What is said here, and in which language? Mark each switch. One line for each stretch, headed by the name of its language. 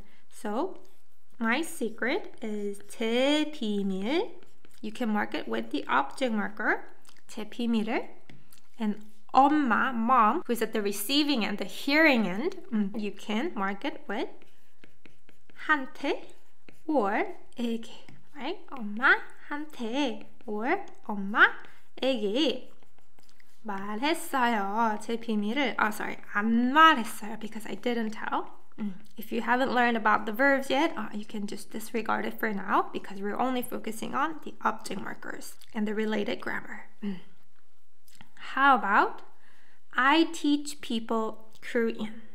English: So my secret is
Korean: 제 비밀.
English: You can mark it with the object marker,
Korean: 제 비밀을.
English: And 엄마, mom, who is at the receiving end, the hearing end, you can mark it with 한테 or 에게, right?
Korean: 엄마한테 or 엄마에게 말했어요. 제 비밀을, 안 말했어요
English: because I didn't tell. If you haven't learned about the verbs yet, you can just disregard it for now because we're only focusing on the object markers and the related grammar. How about I teach people Korean?